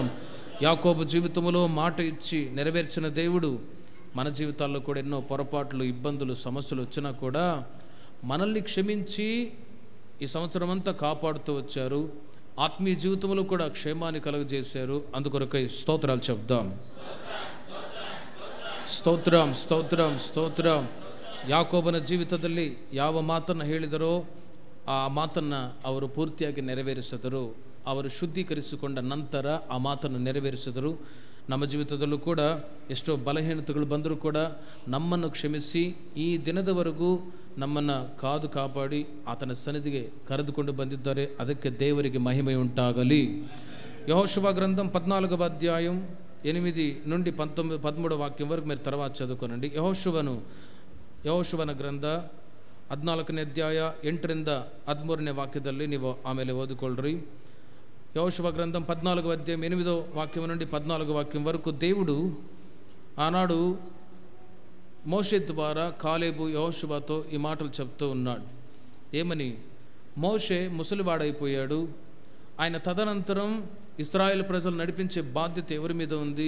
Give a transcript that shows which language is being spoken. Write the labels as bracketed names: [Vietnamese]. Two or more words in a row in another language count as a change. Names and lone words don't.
[Telugu] యాకోబు జీవితంలో మాట ఇచ్చి నెరవేర్చిన దేవుడు మన జీవితాల్లో కూడా ఎన్నో పొరపాట్లు, ఇబ్బందులు, సమస్యలు వచ్చినా కూడా మనల్ని క్షమించి ఈ సంవత్సరం అంతా కాపాడుతూ వచ్చారు. ఆత్మీయ జీవితంలో కూడా క్షేమాన్ని కలుగజేశారు. అందుకొరకై స్తోత్రాలు చెప్దాం. స్తోత్రం స్తోత్రం స్తోత్రం. [Kannada] ಯಾಕೋಬನ ಜೀವಿತದಲ್ಲಿ ಯಾವ ಮಾತನ್ನು ಹೇಳಿದರೋ ಆ ಮಾತನ್ನು ಅವರು ಪೂರ್ತಿಯಾಗಿ ನೆರವೇರಿಸಿದರು. ಅವರು ಶುದ್ಧೀಕರಿಸಿಕೊಂಡ ನಂತರ ಆ ಮಾತನ್ನು ನೆರವೇರಿಸಿದರು. ನಮ್ಮ ಜೀವಿತದಲ್ಲೂ ಕೂಡ ಎಷ್ಟೋ ಬಲಹೀನತೆಗಳು ಬಂದರೂ ಕೂಡ ನಮ್ಮನ್ನು ಕ್ಷಮಿಸಿ ಈ ದಿನದವರೆಗೂ ನಮ್ಮನ್ನು ಕಾಪಾಡಿ ಆತನ ಸನ್ನಿಧಿಗೆ ಕರೆದುಕೊಂಡು ಬಂದಿದ್ದಾರೆ. ಅದಕ್ಕೆ ದೇವರಿಗೆ ಮಹಿಮೆ ಉಂಟಾಗಲಿ. [Telugu] యెహోషువ గ్రంథం 14వ అధ్యాయం 8 నుండి 13వ వాక్యం వరకు మీరు తర్వాత చదువుకోనండి. [Kannada] ಯೆಹೋಶುವನ ಗ್ರಂಥ 14ನೇ ಅಧ್ಯಾಯ 8ರಿಂದ 13ನೇ ವಾಕ್ಯದಲ್ಲಿ ನೀವು ಆಮೇಲೆ ಓದಿಕೊಳ್ಳ್ರಿ. [Telugu] యెహోషువ గ్రంథం 14వ అధ్యాయం 8వ వాక్యం నుండి 14వ వాక్యం వరకు దేవుడు ఆనాడు మోషే ద్వారా కాలేబు యెహోషువతో ఈ మాటలు చెప్తూ ఉన్నాడు. ఏమని? మోషే ముసలివాడైపోయాడు. ఆయన తదనంతరం ఇశ్రాయేలు ప్రజలు నడిపించే బాధ్యత ఎవరి మీద ఉంది?